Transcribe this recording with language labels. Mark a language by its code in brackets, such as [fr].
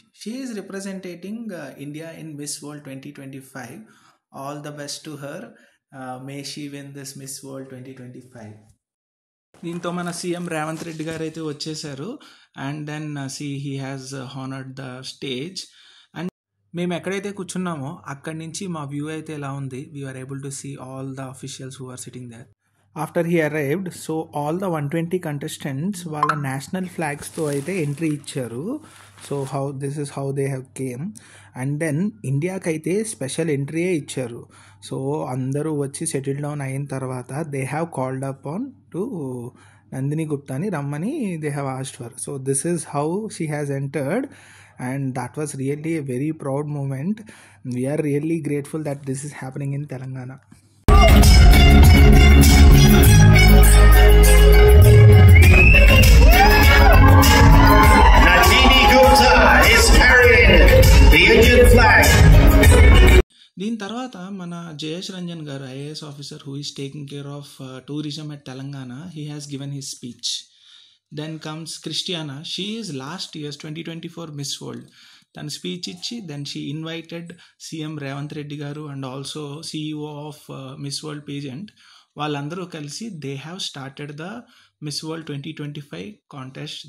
[en] She is representing India in Miss World 2025. All the best to her. May she win this Miss World 2025. [te] దీంతో మన CM Revanth Reddy గారు అయితే వచ్చేసారు. And then he has honoured the stage. And మేము ఎక్కడైతే కూర్చున్నామో అక్కడి నుంచి మా వ్యూ అయితే ఎలా ఉంది. [en] We are able to see all the officials who are sitting there. After he arrived, so all the 120 contestants వాళ్ళ national ఫ్లాగ్స్తో అయితే entry ఇచ్చారు. So this is how they have came. And then ఇండియాకి అయితే special ఎంట్రీయే ఇచ్చారు. So అందరూ వచ్చి సెటిల్ డౌన్ అయిన తర్వాత they have called up on to Nandini గుప్తాని రమ్మని they have asked for. So this is how she has entered. And that was really a very proud moment. We are really grateful that this is happening in Telangana. Nandini Gupta is carrying the Indian flag. దీని తర్వాత మన Jayesh Ranjan garu, IAS officer who is taking care of tourism at Telangana, he has given his speech. Then comes Christiana. She is last year's 2024 Miss World. Then speech ichi, then she invited CM Revanth Reddy garu and also CEO of Miss World pageant. Vallandaru kalisi they have started the Miss World 2025 contest.